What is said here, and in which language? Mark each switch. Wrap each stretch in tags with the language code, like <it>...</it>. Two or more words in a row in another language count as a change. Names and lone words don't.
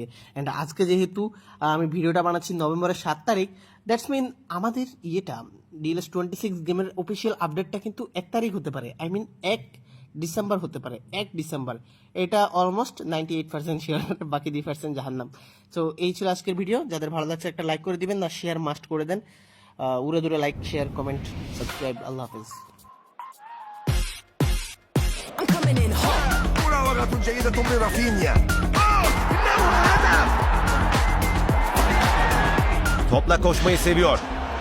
<bn>অ্যান্ড আজকে যেহেতু আমি ভিডিওটা বানাচ্ছি নভেম্বরের 7 তারিখ,</bn> <en>that's mean</en> <bn>আমাদের DLS 26 গেমের</bn> <en>official update</en> <bn>কিন্তু 1 তারিখ হতে পারে,</bn> <en>I mean</en> <bn>1 ডিসেম্বর হতে পারে, 1 ডিসেম্বর। এটা অলমোস্ট 98% শিওর, বাকি 2% জাহান্নাম। সো এই ছিল আজকের ভিডিও। যাদের ভালো লাগছে একটা লাইক করে দিবেন, না শেয়ার মাস্ট করে দেন। উড়ে দূরে</bn> <en>like, share, comment, subscribe.</en> <bn>আল্লাহ হাফিজ।</bn> <en>I'm coming in hot.</en> <ar>مراوغة جيدة من رافينيا. إنه هدف.</ar> <tr>Topla koşmayı seviyor.</tr>